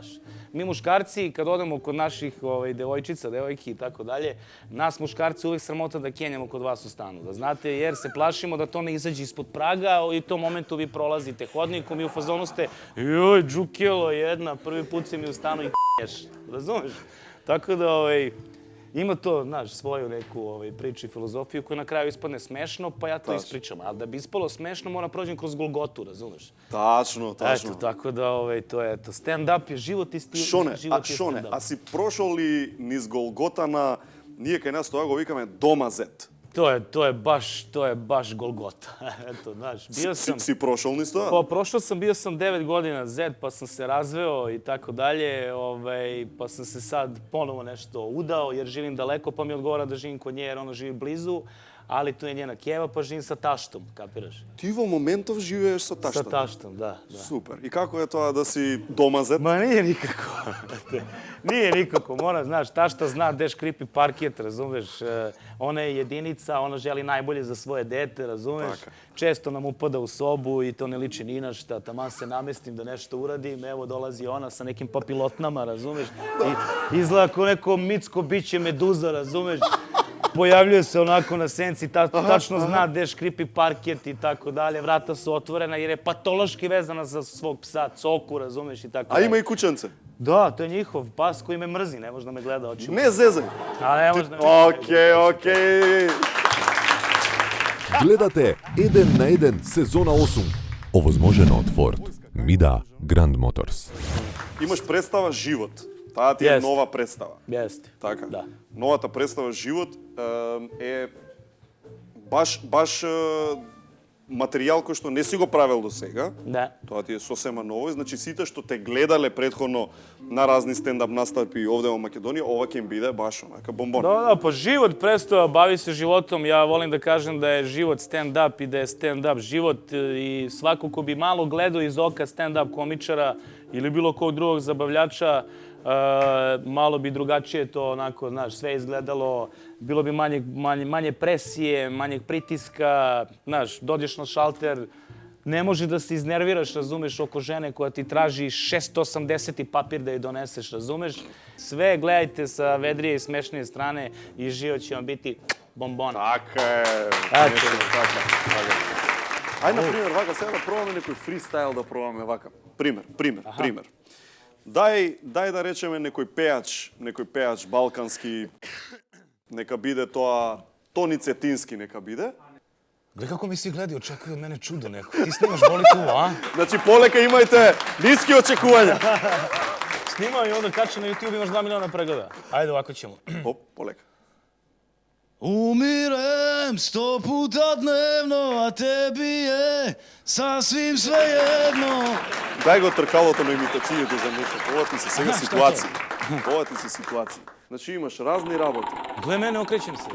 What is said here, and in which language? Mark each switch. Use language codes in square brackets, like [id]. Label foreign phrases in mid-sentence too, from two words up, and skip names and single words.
[sr] Mi muškarci, kad odemo kod naših devojčica, devojki i tako dalje, nas muškarci uvek sramota da kenjamo kod vas u stanu, da znate, jer se plašimo da to ne izađe ispod praga i u tom momentu vi prolazite hodnikom i u fazonu ste joj, džukelo jedna, prvi put si mi u stanu i k***eš, razumeš? Tako da, Ima to, znaš, svoju neku priču i filozofiju koja na kraju ispadne smešno, pa ja to Tačno. ispričam. Ali da bi ispalo smešno, moram prođem kroz Golgotu, razumeš? Tačno. Eto, tako da to je to. Stand-up je život i stil. Шоне, život je Шоне, stand-up. [mk] а си прошол ли низ Голготана, ние кај нас тоа го викаме дома зет. [sr] To je baš Golgota. Eto, znaš, bio sam... [mk] Si prošol низ тоа? [sr] Pa prošao sam, bio sam 9 godina zet, pa sam se razveo i tako dalje, pa sam se sad ponovo nešto udao jer živim daleko, pa mi odgovara da živim kod nje jer ona živi blizu, ali tu je njena keva, pa živim sa taštom, kapiraš? [mk] Ти во моментов живееш со [sr] Sa [mk] таштата. [sr] taštom, da. [mk] Супер. И како е тоа да си дома зет? [sr] Ma nije nikako. Nije nikako. Mora, znaš, tašta zna gde škripi parket, razumeš? Ona je jedinica, ona želi najbolje za svoje dete, razumeš? [mk] Така. [sr] Često nam upada u sobu i to ne liči ni na šta. Taman se namestim da nešto uradim, evo dolazi ona sa nekim papilotnama, razumeš? I izgleda kao neko mitsko biće meduza, razumeš? Pojavljuje se onako na senci, tačno zna gde škripi parket i tako dalje. Vrata su otvorena jer je patološki vezana za svog psa, Coku, razumeš, i tako [mk] А [sr] dalje. [mk] има и кученце. [sr] Da, to je njihov pas koji me mrzi, ne može da me gleda očima. [mk] Не зезај. [sr] Ali ne može da me [mk] Окей. Гледате 1 на 1 сезона 8, овозможено од Ford, Mida, Grand Motors. Имаш представа живот. Таа ти е Јест. нова представа. [sr] Jeste. [mk] Така. [sr] Da. [mk] Новата представа живот е баш материјал кој што не си го правел до сега. [sr] Da. [mk] Тоа ти е сосема ново. Значи сите што те гледале претходно на разни стендап настапи овде во Македонија, ова ќе им биде баш онака бомбон. [sr] Da, pa život predstava, bavi se životom. Ja volim da kažem da je život stand-up i da je stand-up život i svako ko bi malo gledao iz oka stand-up komičara ili bilo kog drugog zabavljača, malo bi drugačije to onako, znaš, sve izgledalo, bilo bi manje presije, manjeg pritiska, znaš, dođeš na šalter, ne može da se iznerviraš, razumeš, oko žene koja ti traži 680 papir da je doneseš, razumeš? Sve gledajte sa vedrije i smešnije strane i život će vam biti bombona. [mk] Така е. Така. Нешто така. Ај, на пример, вака, сега да пробаме некој фристайл да пробаме вака. Пример. Дај да речеме некој пеач балкански, нека биде тоа Тони Цетински, нека биде. [sr] Gle kako mi si gledi, očekuju od mene čudo neko. Ti snimaš boli kuva, a? [mk] Значи, полека имајте ниски очекувања. [sr] Snimao i onda kače na YouTube, imaš 2 miliona pregleda. Ajde, ovako ćemo. [mk] Оп, полека. [sr] Umirem 100 puta dnevno, a tebi je sasvim svejedno. [mk] Дај го тркалото на имитацијето за нешто. Ова ти се сега ситуација. Значи, имаш разни работи. [sr] Gle mene, okrećem se.